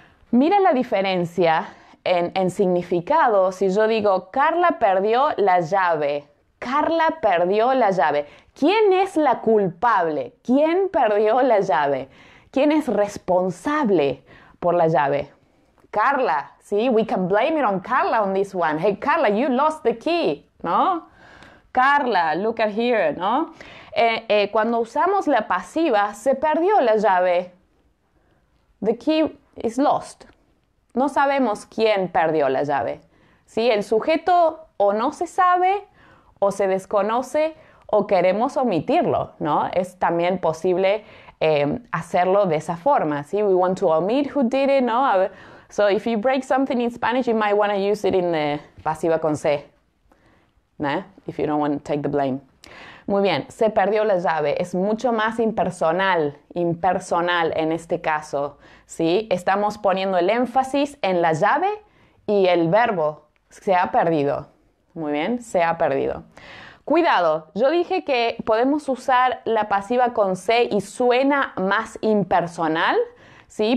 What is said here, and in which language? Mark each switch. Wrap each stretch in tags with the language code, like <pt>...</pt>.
<es>Mira la diferencia en significado. Si yo digo, Carla perdió la llave. Carla perdió la llave. ¿Quién es la culpable? ¿Quién perdió la llave? ¿Quién es responsable por la llave? Carla.</es> <en>See, we can blame it on Carla on this one. Hey, Carla, you lost the key,</en> <es>¿no?</es> <en>Carla, look at here, ¿no?</en> <es>Cuando usamos la pasiva, se perdió la llave.</es> <en>The key is lost.</en> <es>No sabemos quién perdió la llave. ¿Sí? El sujeto o no se sabe, o se desconoce, o queremos omitirlo, ¿no? Es también posible hacerlo de esa forma, ¿sí?</es> <en>We want to omit who did it,</en> <es>¿no?</es> <en>So if you break something in Spanish, you might want to use it in the pasiva con C, ¿no? If you don't want to take the blame.</en> <es>Muy bien, se perdió la llave. Es mucho más impersonal en este caso, ¿sí? Estamos poniendo el énfasis en la llave y el verbo se ha perdido. Muy bien, se ha perdido. Cuidado, yo dije que podemos usar la pasiva con C y suena más impersonal, ¿sí?</es>